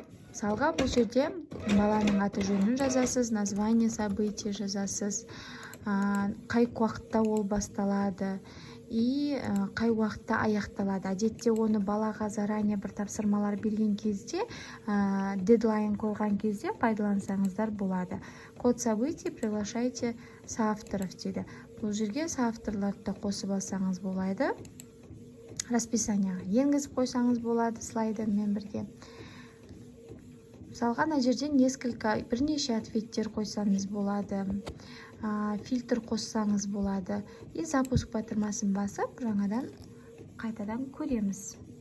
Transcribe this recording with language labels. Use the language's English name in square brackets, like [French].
[Kazakh] Мысалға, бұл жерде баланың аты жөнін жазасыз, [Russian] название события [Kazakh] жазасыз, қай уақытта ол басталады и қай уақытта аяқталады. Әдетте оны балаға заранее бір тапсырмалар берген кезде, дедлайн қойған кезде пайдалансаңыздар болады. [Russian] Код событий приглашайте соавторов [Kazakh] дейді. Бұл жерге соавторларды қосып алсаңыз болады. Расписанияға енгізіп қойсаңыз болады слайдермен бірге. Мысалға, мына жерде бірнеше ответтер қойсаңыз болады. Фильтр қоссаңыз болады. [Russian] И запуск [Kazakh] батырмасын басып, жаңадан қайтадан көреміз.